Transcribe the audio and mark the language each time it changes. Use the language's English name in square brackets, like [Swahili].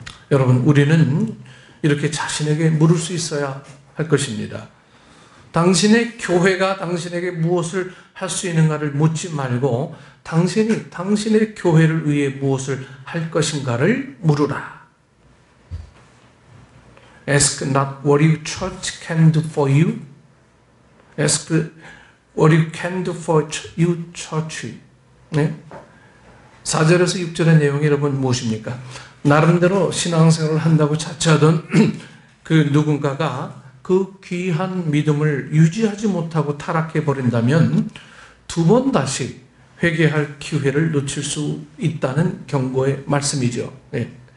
[Korean] 여러분, 우리는 이렇게 자신에게 물을 수 있어야 할 것입니다. 당신의 교회가 당신에게 무엇을 할 수 있는가를 묻지 말고 당신이 당신의 교회를 위해 무엇을 할 것인가를 물으라. [English] Ask not what your church can do for you. Ask what you can do for your church. [Korean] 네? 4절에서 6절의 내용이 여러분 무엇입니까? 나름대로 신앙생활을 한다고 자처하던 그 누군가가 그 귀한 믿음을 유지하지 못하고 타락해 버린다면 두 번 다시 회개할 기회를 놓칠 수 있다는 경고의 말씀이죠. 네.